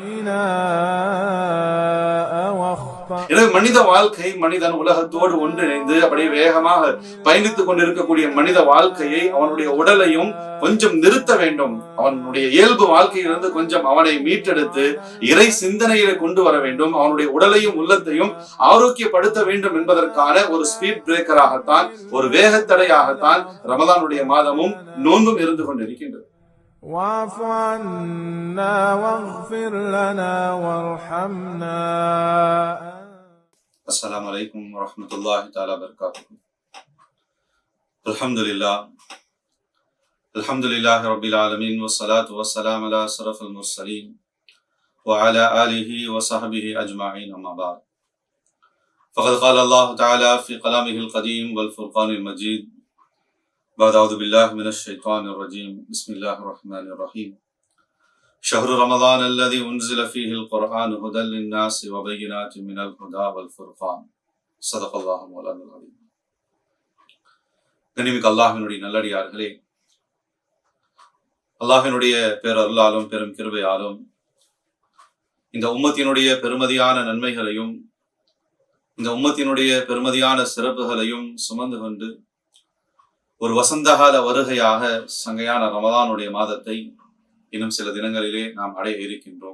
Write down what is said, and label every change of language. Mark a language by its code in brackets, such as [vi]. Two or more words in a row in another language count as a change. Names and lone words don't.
[ta] எனவே மனித வாழ்க்கை, மனிதன் உலகத்தோடு ஒன்றிணைந்து அப்படியே வேகமாக பயணித்துக் கொண்டிருக்கக்கூடிய மனித வாழ்க்கையை, அவனுடைய உடலையும் கொஞ்சம் நிறுத்த வேண்டும். அவனுடைய இயல்பு வாழ்க்கையிலிருந்து கொஞ்சம் அவனை மீட்டெடுத்து இறை சிந்தனையில கொண்டு வர வேண்டும். அவனுடைய உடலையும் உள்ளத்தையும் ஆரோக்கியப்படுத்த வேண்டும் என்பதற்கான ஒரு [en] speed breaker, [ta] ஒரு வேகத்தடையாகத்தான் ரமலானுடைய மாதமும் நோன்பும் இருந்து கொண்டிருக்கின்றது. [ar] واعف عنا واغفر لنا وارحمنا. السلام عليكم ورحمة الله تعالى وبركاته. الحمد لله رب العالمين والصلاة والسلام على أشرف المرسلين وعلى آله وصحبه أجمعين، أما بعد. فقد قال الله تعالى في كلامه القديم والفرقان المجيد بعد أعوذ بالله من الشيطان الرجيم بسم الله الرحمن الرحيم شهر رمضان الذي أنزل فيه القرآن هدى للناس وبينات من الهدى والفرقان صدق الله مولانا العظيم. [ta] கண்ணியமிக்க அல்லாஹ்வினுடைய நல்லடியார்களே, அல்லாஹ்வினுடைய பேரருளாலும் பெரும் கிருபையாலும் இந்த உம்மத்தினுடைய பெருமதியான நன்மைகளையும் இந்த உம்மத்தினுடைய பெருமதியான சிறப்புகளையும் சுமந்து கொண்டு ஒரு வசந்தகால வருகையாக சங்கையான ரமலானுடைய மாதத்தை இன்னும் சில தினங்களிலே நாம் அடைய இருக்கின்றோம்.